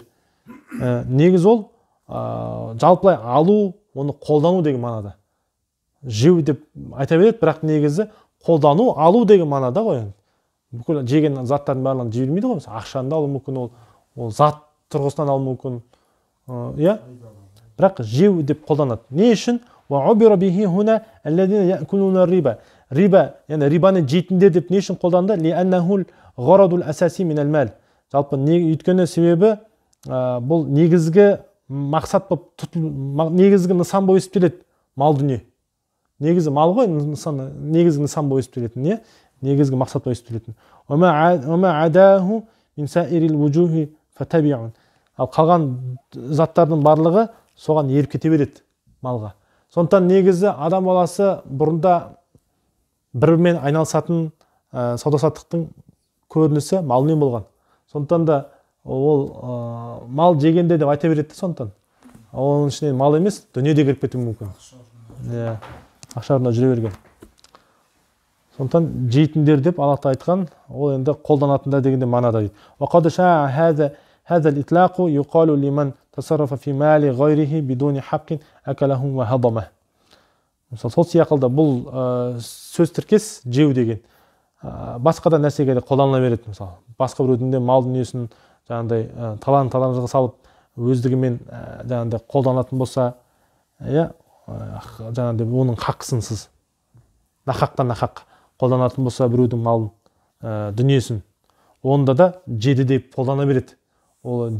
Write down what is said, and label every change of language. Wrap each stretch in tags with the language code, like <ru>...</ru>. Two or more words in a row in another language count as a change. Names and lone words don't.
<kk>Негіз ол жалпылай алу, оны қолдану деген мағынада. Жеу деп айта береді, бірақ негізі қолдану, алу деген мағынада ғой. Бүкіл жеген заттардың барлығын жей бермейді ғой. Ақшаны алу мүмкін, ол зат тұрғысынан алу мүмкін. Иә? Бірақ жеу деп қолданады. Не үшін?</kk> <ar>وعبر به هنا الذين يأكلون الربا.</ar> <kk>Риба, яғни рибаны жейтіндер деп не үшін қолданды?</kk> <ar>لأنه الغرض الأساسي من المال.</ar> <kk>Жалпы өйткені себебі бұл негізгі мақсат болып негізгі нысан болып есептеледі мал дүние. Негізі мал ғой, негізгі нысан болып есептелетін, не? Негізгі мақсат болып есептелетін.</kk> <ar>وما عداه من سائر الوجوه فتبعون.</ar> <kk>Ал қалған заттардың барлығы соған еріп кете береді малға. Сондықтан негізі адам баласы бұрында бірмен айналысатын сауда-саттықтың көрінісі малмен болған. Сондықтан да ол мал жегенде деп айта береді. Сондықтан оның ішінен мал емес, дүние де кіріп кетуі мүмкін. Ақшарына жүре берген. Сондықтан жейтіндер деп Аллахта айтқан, ол енді қолданатында дегенде мағынада дейді.</kk> <ar>وقد شاع هذا الإطلاق يقال لمن تصرف في مال غيره بدون حق أكله وهضمه.</ar> <kk>Мысалы, сол сияқылда бұл сөз тіркес жеу деген. Басқа да нәрсеге де қолданыла береді. Мысалы, басқа біреудің де мал дүниесін жаңағыдай талан-таражға салып өздігімен жаңағыдай қолданатын болса, жаңағыдай оның хақсынсыз, нахақтан нахақ қолданатын болса біреудің малын, дүниесін, онда да жеді деп қолдана береді.</kk>